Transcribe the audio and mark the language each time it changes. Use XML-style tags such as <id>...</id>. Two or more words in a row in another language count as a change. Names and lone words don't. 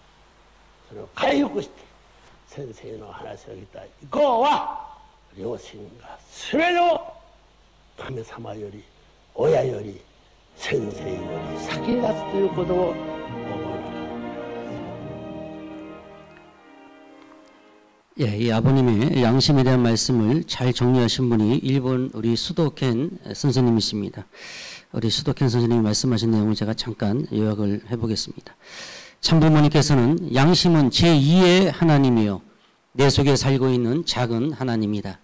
<ja>それを回復して先生の話を聞いた以降は、良心が全てを神様より親より先生より先に立つということを覚えな。</ja> <ko>이 아버님의 양심에 대한 말씀을 잘 정리하신 분이 일본 우리 수도켄 선생님이십니다. 우리 수도켄 선생님이 말씀하신 내용을 제가 잠깐 요약을 해보겠습니다. 참부모님께서는 양심은 제2의 하나님이요 내 속에 살고 있는 작은 하나님이다.</ko>